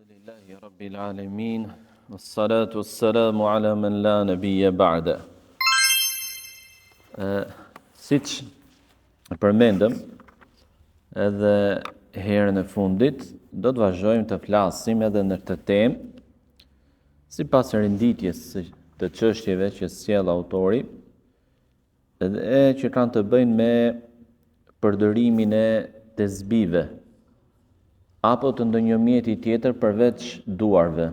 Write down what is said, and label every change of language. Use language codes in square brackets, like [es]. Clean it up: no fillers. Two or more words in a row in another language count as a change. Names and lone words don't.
[ar] الحمد لله رب العالمين والصلاة والسلام على من لا نبي بعده. [sq] Siç e përmendëm edhe herën e fundit, do të vazhdojmë të flasim edhe në këtë temë, sipas renditjes të çështjeve që sjell autori, edhe që kanë të bëjnë me përdorimin e tezbive, apo të ndonjë mjeti tjetër përveç duarve.